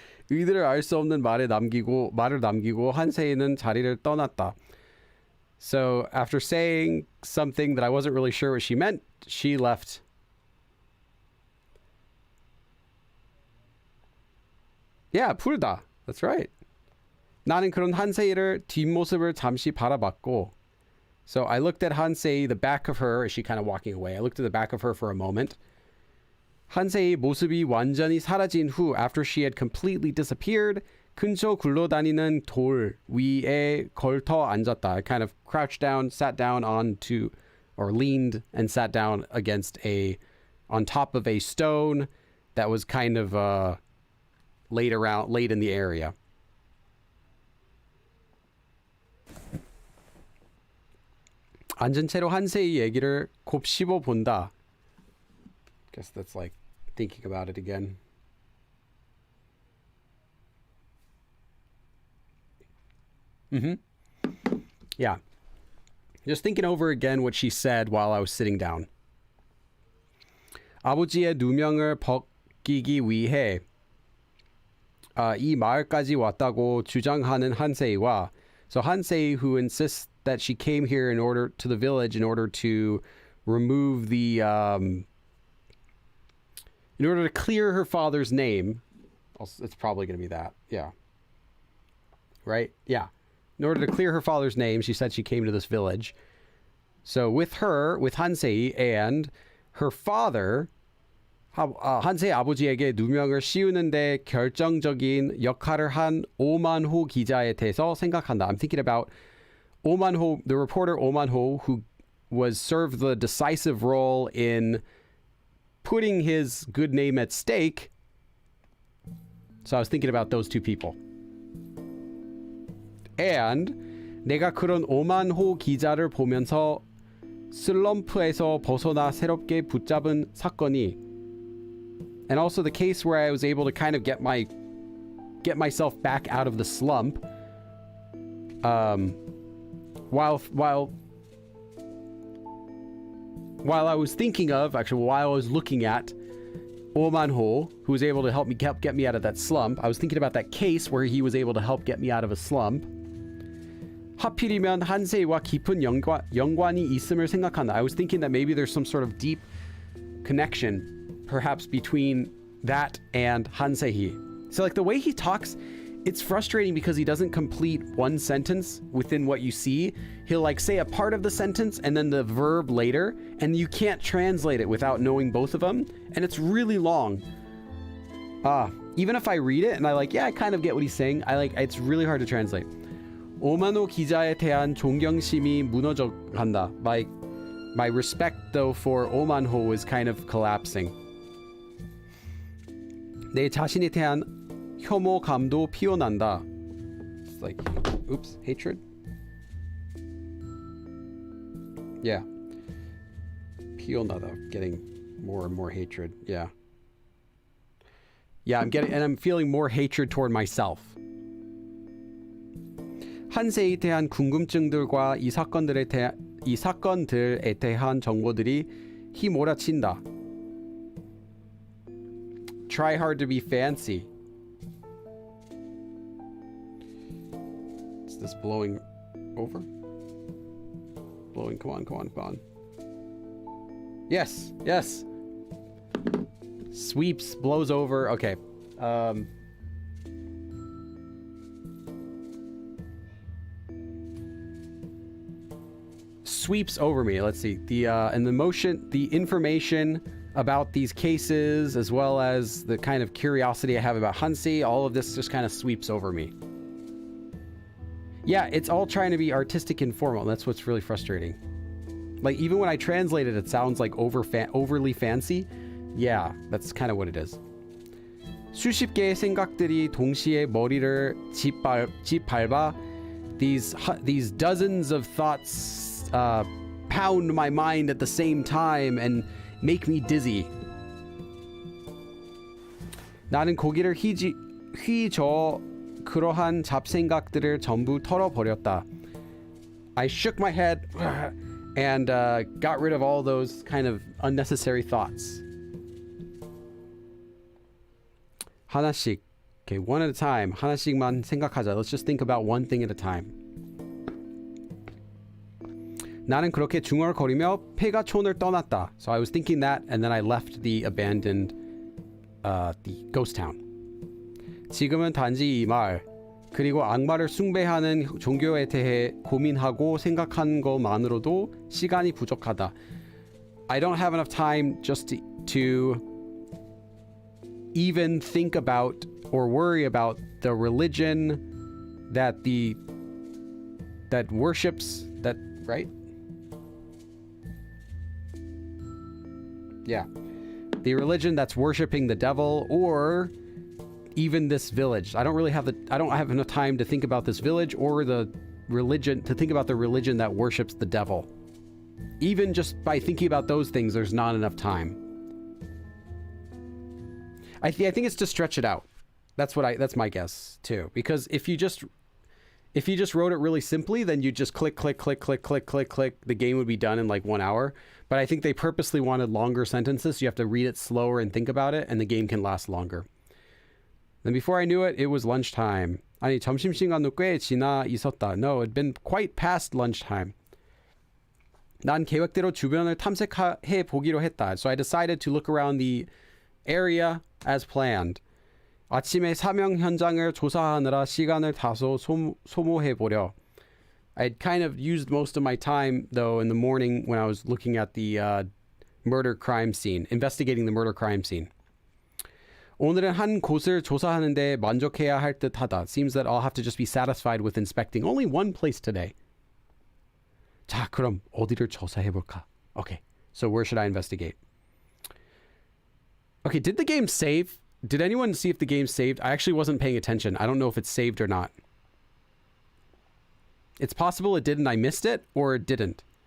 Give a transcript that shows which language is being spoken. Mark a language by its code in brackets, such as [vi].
[ko] 의도를 알 수 없는 말을 남기고 한세이는 자리를 떠났다. [en] So after saying something that I wasn't really sure what she meant, she left. Yeah, [ko] 풀다. [en] That's right. [ko] 나는 그런 한세이를 뒷모습을 잠시 바라봤고. [en] So I looked at Hansei, the back of her, as she kind of walking away. I looked at the back of her for a moment. [ko] 한세의 모습이 완전히 사라진 후, [en] after she had completely disappeared, [ko] 근처 굴러다니는 돌 위에 걸터 앉았다. [en] I kind of crouched down, sat down onto, or leaned and sat down on top of a stone that was kind of laid in the area. [ko] 앉은 채로 한세의 얘기를 곱씹어 본다. [en] Guess that's like thinking about it again. Yeah. Just thinking over again what she said while I was sitting down. [ko] 아버지의 누명을 벗기기 위해 이 마을까지 왔다고 주장하는 한세이와, [en] so Hansei, who insists that she came here to the village in order to remove the in order to clear her father's name, it's probably going to be that. Yeah. Right? Yeah. In order to clear her father's name, she said she came to this village. So with her, with Hansei and her father, [ko] 한세의 아버지에게 누명을 씌우는데 결정적인 역할을 한 오만호 기자에 대해서 생각한다. [en] I'm thinking about 오만호, the reporter 오만호, who was served the decisive role in putting his good name at stake. So I was thinking about those two people. And [ko] 내가 그런 오만호 기자를 보면서 슬럼프에서 벗어나 새롭게 붙잡은 사건이, [en] and also the case where I was able to kind of get myself back out of the slump while I was thinking of, actually while I was looking at 오만호, who was able to help get me out of that slump. I was thinking about that case where he was able to help get me out of a slump. [ko] 하필이면 한세이와 깊은 연관이 있음을 생각한다. [en] I was thinking that maybe there's some sort of deep connection perhaps between that and Hansei. So like the way he talks, it's frustrating because he doesn't complete one sentence within what you see. He'll like say a part of the sentence and then the verb later, and you can't translate it without knowing both of them, and it's really long. Even if I read it and I like, yeah, I kind of get what he's saying, it's really hard to translate. [ko] 오만호 기자에 대한 존경심이 무너져간다. [en] My respect though for 오만호 was kind of collapsing. [ko] 내 자신에 대한 혐오감도 피어난다. [en] It's like, oops, hatred? Yeah. [ko] 피어나다, [en] getting more and more hatred. Yeah. Yeah, I'm feeling more hatred toward myself. [ko] 한세에 대한 궁금증들과 이 사건들에 대한 정보들이 휘몰아친다. [en] Try hard to be fancy. Is this blowing over? Blowing, come on. Yes. Sweeps, blows over. Okay. Sweeps over me. Let's see. And the information about these cases, as well as the kind of curiosity I have about Hansei, all of this just kind of sweeps over me. Yeah, it's all trying to be artistic and formal. That's what's really frustrating. Like, even when I translate it, it sounds like overly fancy. Yeah, that's kind of what it is. [ko] 수십 개의 생각들이 동시에 머리를 짓밟아. [en] These dozens of thoughts pound my mind at the same time and make me dizzy. [ko] 나는 고개를 휘저 그러한 잡생각들을 전부 털어버렸다. [en] I shook my head and got rid of all those kind of unnecessary thoughts. [ko] 하나씩. [en] Okay, one at a time. [ko] 하나씩만 생각하자. [en] Let's just think about one thing at a time. [ko] 나는 그렇게 중얼거리며 폐가촌을 떠났다. [en] So I was thinking that, and then I left the abandoned, the ghost town. [ko] 지금은 단지 이 말, 그리고 악마를 숭배하는 종교에 대해 고민하고 생각한 것만으로도 시간이 부족하다. [en] I don't have enough time just to even think about or worry about the religion that worships that, right? Yeah. The religion that's worshiping the devil, or even this village. I don't have enough time to think about this village or the religion, to think about the religion that worships the devil. Even just by thinking about those things, there's not enough time. I think it's to stretch it out. That's my guess too. Because if you just wrote it really simply, then you just click, the game would be done in like 1 hour. But I think they purposely wanted longer sentences. So you have to read it slower and think about it, and the game can last longer. Then before I knew it, it was lunchtime. 아니, 점심시간도 꽤 지나 있었다. No, it had been quite past lunchtime. [ko] 난 계획대로 주변을 탐색해 보기로 했다. [en] So I decided to look around the area as planned. [ko] 아침에 사명 현장을 조사하느라 시간을 다소 소모해보려. [en] I'd kind of used most of my time, though, in the morning when I was looking at the murder crime scene, investigating the murder crime scene. [ko] 오늘은 한 곳을 조사하는데 만족해야 할 듯하다. [en] Seems that I'll have to just be satisfied with inspecting only one place today. [ko] 자, 그럼 어디를 조사해볼까? [en] Okay, so where should I investigate? Okay, did the game save? Did anyone see if the game saved? I actually wasn't paying attention. I don't know if it's saved or not. It's possible it did and I missed it, or it didn't.